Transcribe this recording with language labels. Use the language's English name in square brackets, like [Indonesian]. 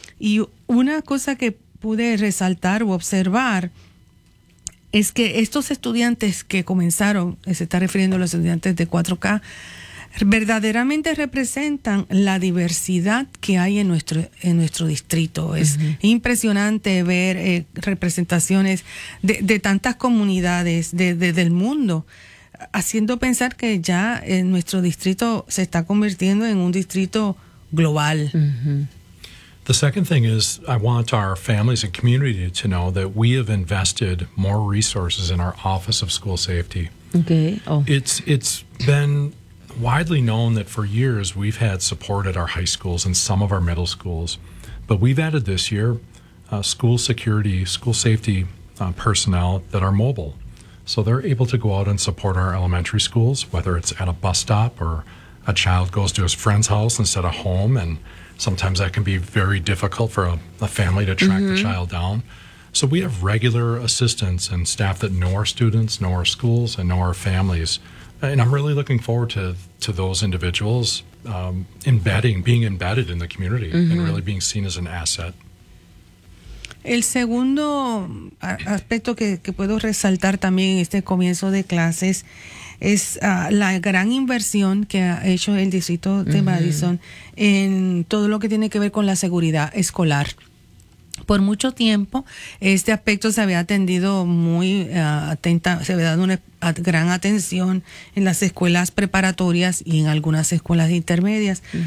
[Spanish] Y una cosa que pude resaltar o observar es que estos estudiantes que comenzaron, se está refiriendo a los estudiantes de 4K, verdaderamente representan la diversidad que hay en nuestro distrito. Es impresionante ver representaciones de tantas comunidades del mundo, haciendo pensar que ya nuestro distrito se está convirtiendo en un distrito global. [English] The second thing is I want our families and community to know that we have invested more resources in our Office of School Safety. It's been widely known that for years we've had support at our high schools and some of our middle schools, but we've added this year school security, school safety personnel that are mobile. So they're able to go out and support our elementary schools, whether it's at a bus stop or a child goes to his friend's house instead of home, and sometimes that can be very difficult for a family to track the child down. So we have regular assistants and staff that know our students, know our schools, and know our families. And I'm really looking forward to those individuals being embedded in the community and really being seen as an asset. [Spanish] El segundo aspecto que puedo resaltar también en este comienzo de clases es la gran inversión que ha hecho el distrito de Madison en todo lo que tiene que ver con la seguridad escolar. Por mucho tiempo, este aspecto se había atendido muy atenta, se había dado una gran atención en las escuelas preparatorias y en algunas escuelas intermedias.